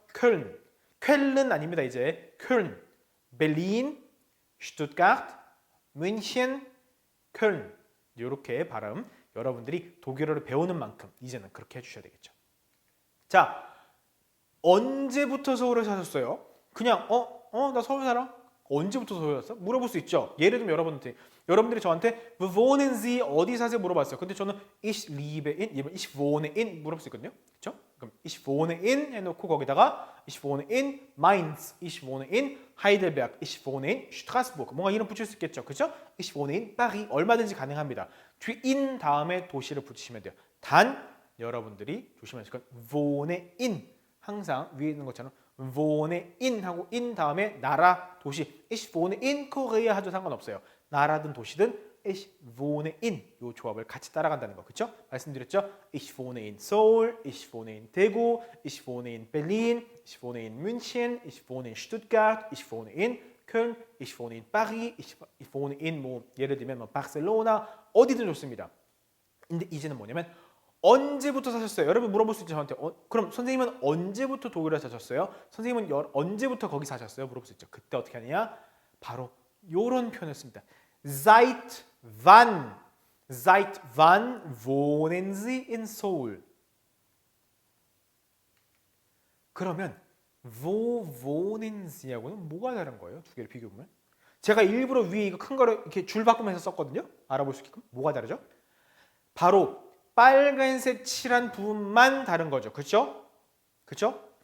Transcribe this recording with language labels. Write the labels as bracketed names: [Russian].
[Korean] 쾰른 아닙니다. 이제 쾰른 벨린 슈투트가르트 뮌헨 쾰른 이렇게 발음 여러분들이 독일어를 배우는 만큼 이제는 그렇게 해주셔야 되겠죠. 자, 언제부터 서울에 사셨어요? 그냥 나 서울 살아? 언제부터 서울 살았어? 물어볼 수 있죠. 예를 들면 여러분들이 저한테 [German] wo wohnen Sie [Korean] 어디 사세요 물어봤어요. [German] 근데 저는 ich lebe in, ich wohne in [Korean] 물어볼 수 있거든요. 그렇죠? [German] 그럼 ich wohne in 해놓고 거기다가 ich wohne in Mainz, ich wohne in Heidelberg, ich wohne in Straßburg [Korean] 뭔가 이름 붙일 수 있겠죠. 그렇죠? [German] ich wohne in Paris [Korean] 얼마든지 가능합니다. 뒤 in 다음에 도시를 붙이시면 돼요. 단 여러분들이 조심하실 건 wohne in 항상 위에 있는 것처럼 wohne in 하고 in 다음에 나라, 도시 [German] ich wohne in Korea [Korean] 하도 상관없어요. 나라든 도시든 [German] ich wohne in [Korean] 이 조합을 같이 따라간다는 거 그렇죠? 말씀드렸죠? [German] ich wohne in Seoul, ich wohne in Daegu, ich wohne in Berlin, ich wohne in München, ich wohne in Stuttgart, ich wohne in Köln, ich wohne in Paris, ich wohne in [Korean] 뭐 예를 들면 뭐 바르셀로나 어디든 좋습니다. 근데 이제는 뭐냐면 언제부터 사셨어요? 여러분 물어볼 수 있죠 저한테. 그럼 선생님은 언제부터 독일에 사셨어요? 선생님은 언제부터 거기 사셨어요? 물어볼 수 있죠. 그때 어떻게 하느냐? 바로 요런 표현을 씁니다. [German] Seit wann wohnen Sie in Seoul? [Korean] 그러면 [German] wo wohnen Sie [Korean] 하고는 뭐가 다른 거예요? 두 개를 비교해보면. 제가 일부러 위에 이거 큰 거를 이렇게 줄 바꾸면서 썼거든요. 알아볼 수 있게끔. 뭐가 다르죠? 바로 빨간색 칠한 부분만 다른 거죠. 그렇죠? 그렇죠?